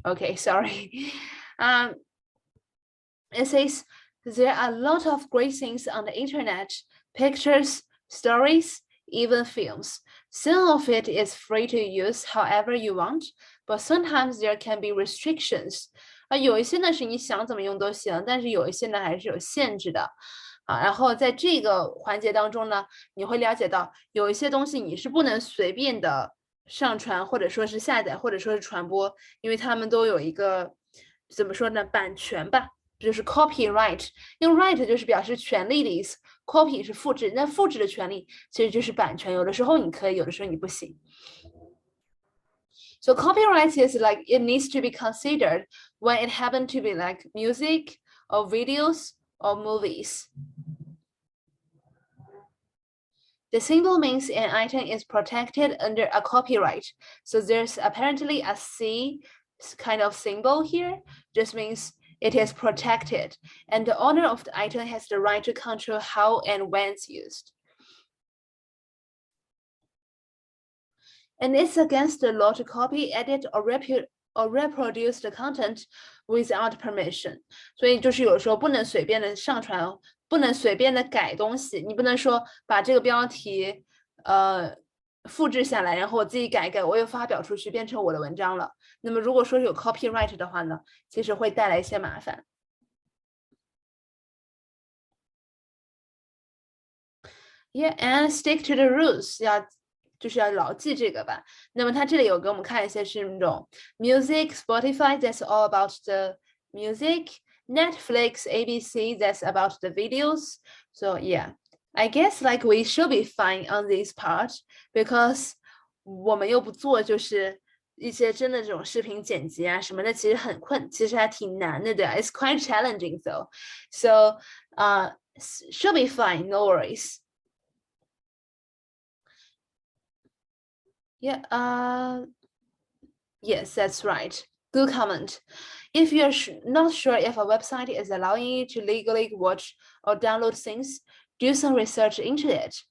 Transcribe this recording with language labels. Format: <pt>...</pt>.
<en>Okay, sorry. It says there are a lot of great things on the internet, pictures, stories, even films. Some of it is free to use however you want, but sometimes there can be restrictions.</en> <zh>有一些呢是你想怎么用都行，但是有一些呢还是有限制的。然后在这个环节当中呢，你会了解到有一些东西你是不能随便的上传，或者说是下载，或者说是传播，因为他们都有一个怎么说呢，版权吧，就是 copyright。用 right 就是表示权利的意思 ，copy 是复制，那复制的权利其实就是版权，有的时候你可以，有的时候你不行。</zh> <en>So copyright is like it needs to be considered when it happens to be like music or videos or movies. The symbol means an item is protected under a copyright. So there's apparently a C kind of symbol here. Just means it is protected, and the owner of the item has the right to control how and when it's used. And it's against the law to copy, edit, or reproduce the content without permission.</en> <zh>所以就是有时候不能随便的上传，不能随便的改东西。你不能说把这个标题复制下来，然后我自己改一改，我又发表出去变成我的文章了。那么如果说是有 copyright 的话呢，其实会带来一些麻烦。</zh> <en>Yeah, and stick to the rules.</en> <zh>就是要牢记这个吧。那么它这里有给我们看一些是那种</zh> <en>music, Spotify, that's all about the music, Netflix, ABC, that's about the videos. So yeah, I guess like we should be fine on this part because</en> <zh>我们又不做就是一些真的这种视频剪辑啊什么的，其实还挺难的，对。</zh> <en>It's quite challenging though. So should be fine, no worries. Yeah, yes, that's right. Good comment. If you're not sure if a website is allowing you to legally watch or download things, do some research into it.</en>